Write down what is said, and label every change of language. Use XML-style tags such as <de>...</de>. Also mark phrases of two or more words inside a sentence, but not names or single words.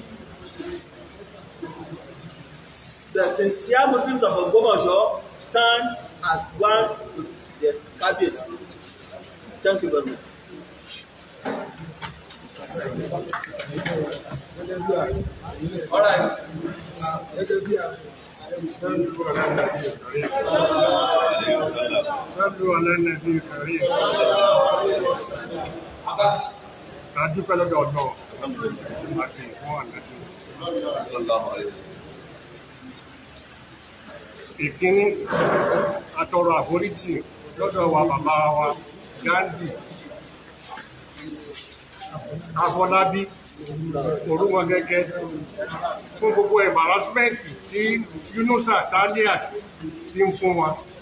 <en>The sincere Muslims of Ogbomoso stand as one with the Kabis. Thank you very much. All right.</en> <ar>صلوا على النبي الكريم.</ar> <yo>A dúpẹ́ lọ́dọ̀ Ọlọ́run àti fún ànábì. Ìkíní, atọrọ àforíjì lọ́dọ̀ wa bàbá wa Gandhi Afọlábí Olúmọgẹ́gẹ́ fún gbogbo embarrassment tí Yunusa Taliat ti ń fún wa.</yo>